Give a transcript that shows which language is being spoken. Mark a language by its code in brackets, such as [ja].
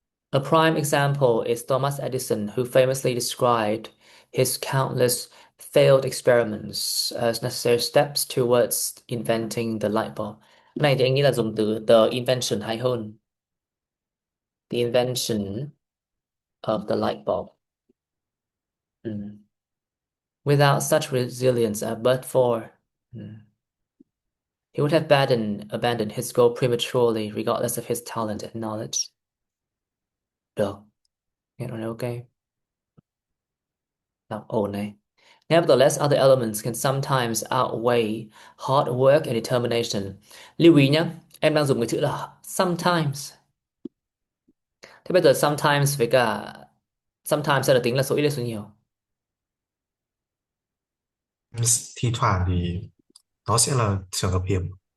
[en] A prime example is Thomas Edison, who famously described his countless failed experiments as necessary steps towards inventing the light bulb. [vi] Cái này thì anh nghĩ là dùng từ [en] the invention [vi] hay hơn. [en] The invention of the light bulb. Mm. Without such resilience, but for he would have abandoned his goal prematurely, regardless of his talent and knowledge. [vi] Được, nghe nói ok. Đọc ổn này. [en] Nevertheless, other elements can sometimes outweigh hard work and determination. [vi] Lưu ý nhé, em đang dùng cái chữ là sometimes. Thế bây giờ sometimes với cả sometimes sẽ được tính là số ít hay số nhiều? Thi thoảng thì nó sẽ là trường hợp hiếm.